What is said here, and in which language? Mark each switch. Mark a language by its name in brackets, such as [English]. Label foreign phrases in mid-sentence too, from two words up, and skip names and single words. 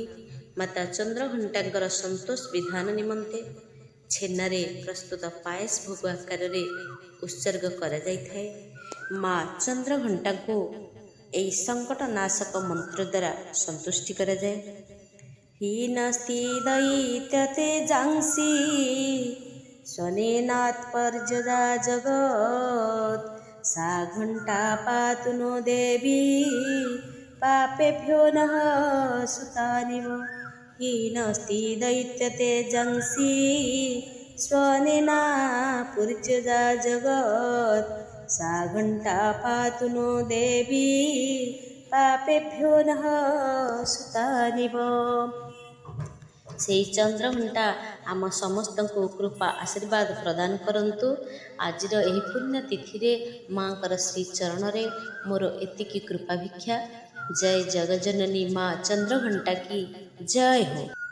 [Odia] ମାତା ଚନ୍ଦ୍ରଘଣ୍ଟାଙ୍କର ସନ୍ତୋଷ ବିଧାନ ନିମନ୍ତେ ଛେନାରେ ପ୍ରସ୍ତୁତ ପାୟସ ଭୋଗ ଆକାରରେ ଉତ୍ସର୍ଗ କରାଯାଇଥାଏ। ମା ଚନ୍ଦ୍ରଘଣ୍ଟାଙ୍କୁ ଏହି ସଙ୍କଟ ନାଶକ ମନ୍ତ୍ର ଦ୍ୱାରା ସନ୍ତୁଷ୍ଟି କରାଯାଏ। [Sanskrit] ହୀନସ୍ତି ଦୈତ୍ୟ ତେଜାଂସି ସ୍ୱନେନାତ୍ପର୍ଯ୍ୟଦା ଜଗତ୍, सा घंटा पातु नो देवी पापेभ्यो नः सुतानिव। हीनस्ति दैत्यतेजंसि स्वनेना पूज्यदा जगत्, सा घंटा पातु नो देवी पापेभ्यो नः सुतानिव। [Odia] ସେହି ଚନ୍ଦ୍ରଘଣ୍ଟା ଆମ ସମସ୍ତଙ୍କୁ କୃପା ଆଶୀର୍ବାଦ ପ୍ରଦାନ କରନ୍ତୁ। ଆଜିର ଏହି ପୁଣ୍ୟ ତିଥିରେ ମାଙ୍କର ଶ୍ରୀଚରଣରେ ମୋର ଏତିକି କୃପା ଭିକ୍ଷା। ଜୟ ଜଗଜନନୀ ମା ଚନ୍ଦ୍ରଘଣ୍ଟା [Hindi] की जय हो।